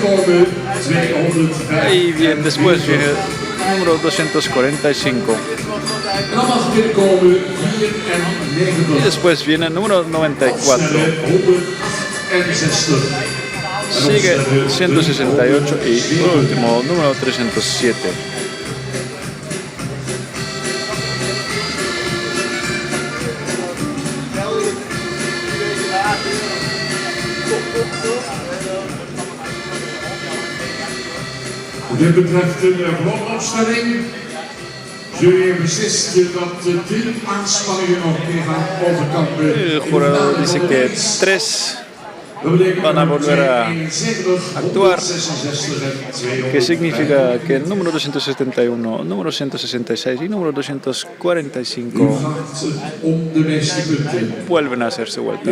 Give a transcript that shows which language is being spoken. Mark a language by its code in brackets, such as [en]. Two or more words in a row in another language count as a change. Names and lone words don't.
[es] Y bien, después viene el número 245. Y después viene el número 94. Sigue 168 y por último número 307. [nl] Dit betreft de blokopstelling. Jullie hebben beslist dat 3 aanspanningen nog meer gaan overkampen. [es] El jurado dice que 3 van a volver a actuar, que significa que el número 271, número 166 y número 245 vuelven a hacerse vuelta.